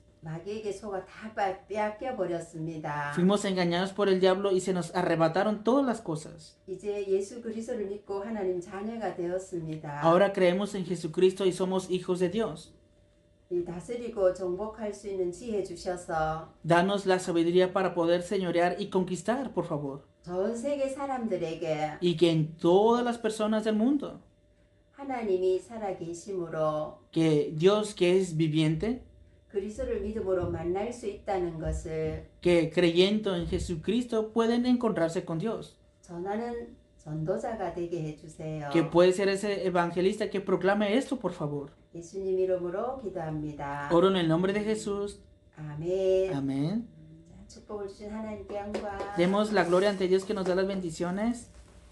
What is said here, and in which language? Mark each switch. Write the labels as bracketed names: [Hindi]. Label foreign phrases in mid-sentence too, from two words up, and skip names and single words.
[Korean] 마귀에게 속아 다 빼앗겨 버렸습니다. [Spanish] Fuimos engañados por el diablo y se nos arrebataron todas las cosas. [Korean] 이제 예수 그리스도를 믿고 하나님 자녀가 되었습니다. [Spanish] Ahora creemos en Jesucristo y somos hijos de Dios. [Korean] 이 다스리고 정복할 수 있는 지혜 주셔서 [Spanish] Danos la sabiduría para poder señorear y conquistar, por favor. [Korean] 전 세계 사람들에게 [Spanish] Y que en todas las personas del mundo, [Korean] 하나님이 살아계심으로 [Spanish] que Dios que es viviente, [Korean] 그리스도를 믿음으로 만날 수 있다는 것을 [Spanish] que creyendo en Jesucristo pueden encontrarse con Dios, [Korean] 전하는 전도자가 되게 해주세요. [Spanish] que puede ser ese evangelista que proclame esto, por favor. [Korean] 예수님 이름으로 기도합니다. [Spanish] Oro en el nombre de Jesús. [Korean] 아멘. [Spanish] Amén. [Korean] 자, 축복을 주신 하나님께 영광. [Spanish] Demos la gloria ante Dios que nos da las bendiciones.